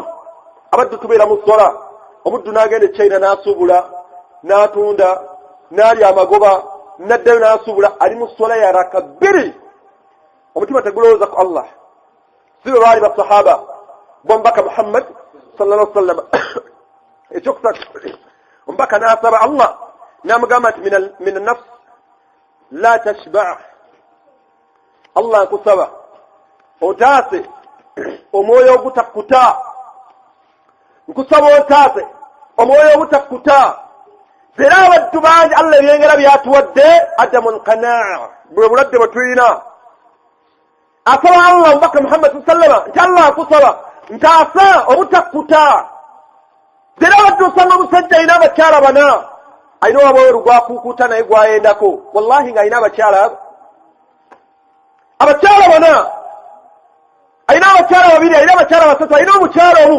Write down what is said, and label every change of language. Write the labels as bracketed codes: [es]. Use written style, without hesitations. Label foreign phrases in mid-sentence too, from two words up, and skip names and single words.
[lg] Abaddu tubeera mu ssola, omuddu n'agenda e China n'asuubula, n'atunda, n'alya amagoba, n'addayo n'asuubula, ali mu ssola ya raka bbiri. Omutima tegulowooza ku Allah. Si bwe baali basahaba b'omubaka Muhammad [ar] صلى الله عليه وسلم. [lg] Ekyokusatu, omubaka n'asaba Allah n'amugamba nti [ar] من النفس لا تشبع'. [lg] Allah nkusaba otaase omwoyo ogutakkuta, nkusaba otaase omwoyo ogutakkuta. Era abaddu bangi Allah ebyengera byatuwadde [ar] عدم القناعة, [lg] bwe bulwadde bwe tulina. Asaba Allah omubaka Muhammad [ar] صلى الله عليه وسلم [lg] nti Allah akusaba ntaasa obutakkuta. Era abaddu osanga omusajja alina abakyala bana, alina owabweru gwakuukuuta naye gwayendako, wallahi ng'alina abakyala bana, alina abakyala babiri, alina abakyala basatu, alina omukyala omu.